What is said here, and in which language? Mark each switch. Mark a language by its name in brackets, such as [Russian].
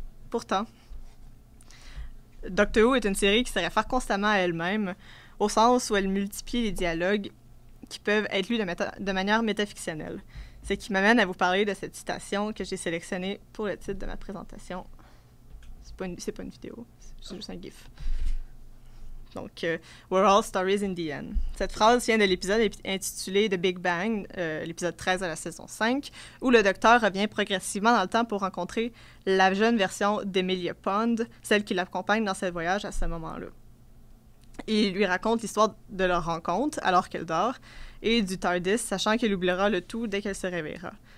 [French] Pourtant, Doctor Who est une série qui se réfère constamment à elle-même, au sens où elle multiplie les dialogues qui peuvent être lus de manière métafictionnelle. Ce qui m'amène à vous parler de cette citation que j'ai sélectionnée pour le titre de ma présentation. C'est pas une vidéo, c'est juste un gif. [English] Donc, We're all stories in the end. [French] Cette phrase vient de l'épisode intitulé The Big Bang, l'épisode 13 de la saison 5, où le docteur revient progressivement dans le temps pour rencontrer la jeune version d'Emilia Pond, celle qui l'accompagne dans ce voyage à ce moment-là. Et il lui raconte l'histoire de leur rencontre alors qu'elle dort, et du TARDIS, sachant qu'elle oubliera le tout dès qu'elle se réveillera.